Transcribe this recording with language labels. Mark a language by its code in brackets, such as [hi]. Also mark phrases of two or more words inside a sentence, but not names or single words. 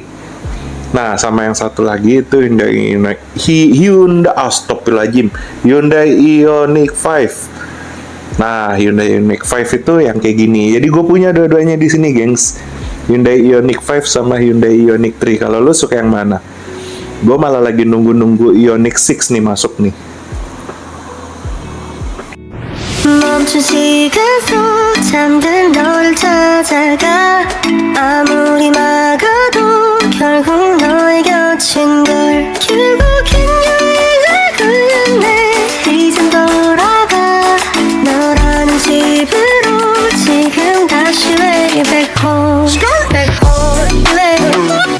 [id] Nah, sama yang satu lagi itu Hyundai Ioniq 5. Nah, Hyundai Ioniq 5 itu yang kayak gini. Jadi gue punya dua-duanya di sini, gengs. Hyundai Ioniq 5 sama Hyundai Ioniq 3. Kalau lu suka yang mana? Gue malah lagi nunggu Ioniq 6 nih masuk nih. [ko] 멈춘 시간 속 잠든 너를 찾아가 아무리 막아도 결국 너의 곁인 걸 결국엔 여행을 끝내 이젠 돌아가 너라는 집으로 지금 다시 [en] way back home back home back home